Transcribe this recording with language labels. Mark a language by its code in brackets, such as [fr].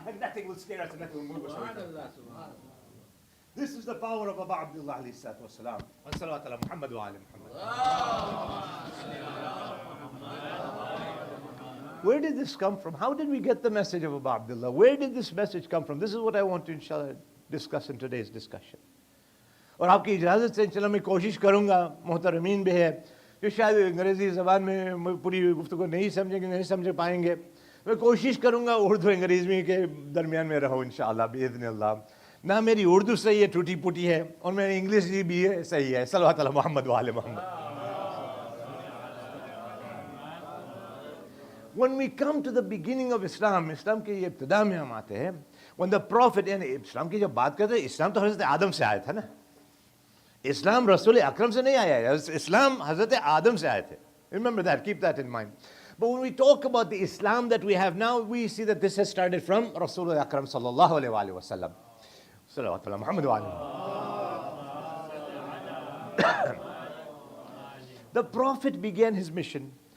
[en] And nothing will scare us and nothing will move us away. This is the power of Abu Abdullah alayhi salatu wasalam. [ar] Wa salawat ala Muhammad wa ala Muhammad. [en] Where did this come from? How did we get the message of Abu Abdullah? Where did this message come from? This is what I want to inshallah discuss in today's discussion. [hi] और आपकी इजाज़त से चलो मैं कोशिश करूँगा, मोहतरमीन भी है जो शायद अंग्रेज़ी ज़बान में पूरी गुफ्तगू नहीं समझेंगे, नहीं समझ पाएंगे, मैं कोशिश करूँगा उर्दू अंग्रेज़ी के दरमियान में रहूँ इंशाअल्लाह बिइज़्निल्लाह. ना मेरी उर्दू सही है, टूटी फूटी है, और मेरी इंग्लिश भी है सही है. [ar] सल्लल्लाहु अलैहि मोहम्मद व आले मोहम्मद. [en] When we come to the beginning of Islam, [hi] इस्लाम के ये इब्तिदा में हम आते हैं, [en] when the Prophet, [hi] यानी इस्लाम की जब बात करते हैं, इस्लाम तो हज़रत आदम से आया था ना. इस्लाम रसूल अकरम से नहीं आया है, इस्लाम हज़रत आदम से आए थे. [en] Remember that, keep that in mind. But when we talk about the Islam that we have now, we see that this has started from Rasul Akram sallallahu alayhi wa sallam. [ar] Salawat ala Muhammad wa alayhi. [en] The Prophet began his mission.